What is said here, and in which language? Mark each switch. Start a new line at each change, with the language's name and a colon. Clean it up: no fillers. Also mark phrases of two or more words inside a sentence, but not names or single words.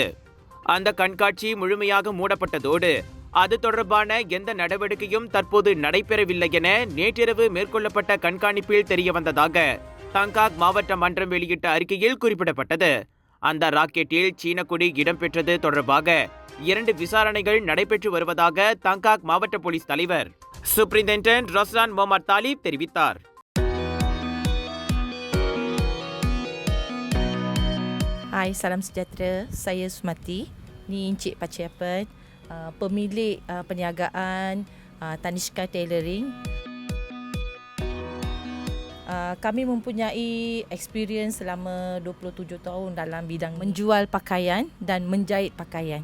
Tamil: அந்த கண்காட்சி முழுமையாக மூடப்பட்டதோடு அது தொடர்பான எந்த நடவடிக்கையும் தற்போது நடைபெறவில்லை என நேற்றிரவு மேற்கொள்ளப்பட்ட கண்காணிப்பில் தெரியவந்ததாக தங்காக் மாவட்ட மன்றம் வெளியிட்ட அறிக்கையில் குறிப்பிடப்பட்டது. அந்த ராக்கெட்டில் சீன கொடி இடம்பெற்றது தொடர்பாக 2 விசாரணைகள் நடைபெற்று வருவதாக தங்காக் மாவட்ட போலீஸ் தலைவர் சூப்பரிண்டென்டென்ட் ரஸ்லான் முகமது தாலிப் தெரிவித்தார்.
Malay: Hai, salam sejahtera. Saya Sumati. Ni Encik Paciapan, pemilik perniagaan Tanishka Tailoring. Kami mempunyai experience selama 27 tahun dalam bidang menjual pakaian dan menjahit pakaian.